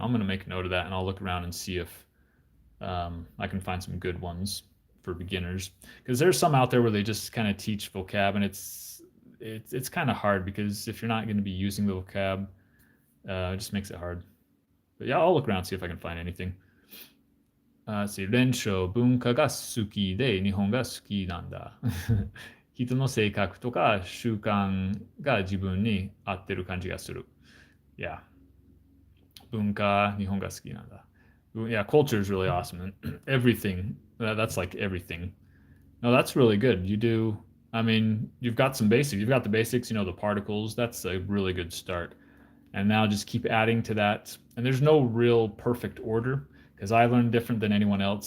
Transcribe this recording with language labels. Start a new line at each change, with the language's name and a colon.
English: I'm going to make a note of that, and I'll look around and see if I can find some good ones for beginners. Because there's some out there where they just kind of teach vocab, and it's kind of hard because if you're not going to be using the vocab, it just makes it hard. But yeah, I'll look around and see if I can find anything. Let's see,
Japanese: 練習文化が好きで日本が好きなんだ。人の性格とか習慣が自分に合ってる感じがする。
English: Yeah.
Japanese: 文化、日本が好きなんだ。
English: Yeah, culture is really awesome. And everything, that's like everything. No, that's really good. You've got some basics. You've got the basics, the particles. That's a really good start. And now just keep adding to that. And there's no real perfect order because I learned different than anyone else.